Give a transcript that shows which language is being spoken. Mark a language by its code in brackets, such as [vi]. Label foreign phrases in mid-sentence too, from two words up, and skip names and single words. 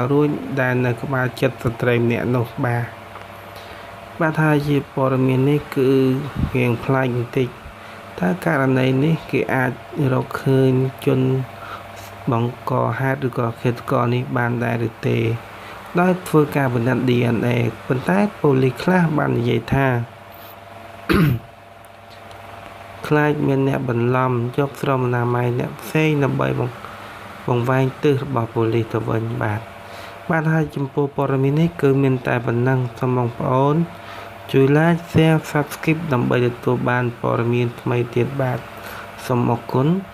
[km] រួចដែលនៅក្បែរចិត្តស្ត្រីម្នាក់នោះបាទថាជាព័ត៌មាននេះគឺរៀងប្លែកបន្តិចតើករណីនេះគេអាចរកឃើញជនបង្កហេតុឬក៏ឃាតករនេះបានដែរឬទេដោយធ្វើការពិនិត្យ DNA ប៉ុន្តែប៉ូលីសខ្លះបាននិយាយថា ខ្លាចមានអ្នកបន្លំយកស្រមអនាម័យអ្នកផ្សេងដើម្បីបង្វែងទិសរបស់ប៉ូលីសទៅវិញបាទហើយចំពោះព័ត៌មាននេះគឺមានតែប៉ុណ្ណឹងសូមបងប្អូនជួយ [en] like share subscribe [km] ដើម្បីទទួលបានព័ត៌មានថ្មីទៀតបាទសូមអរគុណ